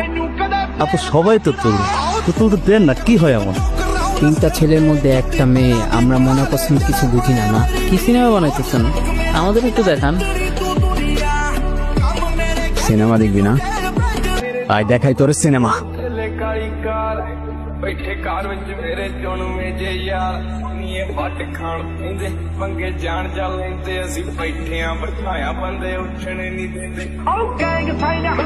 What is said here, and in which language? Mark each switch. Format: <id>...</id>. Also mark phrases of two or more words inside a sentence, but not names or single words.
<bn>আপু সবাই তো তুলতে দেন না, কি হয় এমন? তিনটা ছেলের মধ্যে একটা মেয়ে, আমরা মনে করছেন কিছু বুঝি না। না কি সিনেমা বানাইতেছেন, আমাদের একটু দেখান। সিনেমা দেখবি না? আয় দেখাই তোর সিনেমা।</bn> <pa>ਬੈਠੇ ਕਾਰ ਵਿੱਚ ਮੇਰੇ ਚੁਣਵੇਂ ਜੇ ਯਾਰ ਨੀਏ ਵੱਟ ਖਾਣ ਕਹਿੰਦੇ ਪੰਗੇ ਜਾਣ ਜਾ ਲੈਂਦੇ ਅਸੀਂ ਬੈਠੇ ਆਂ ਬਿਠਾਇਆ ਬੰਦੇ ਉੱਠਣੇ ਨਹੀਂ ਦਿੰਦੇ</pa>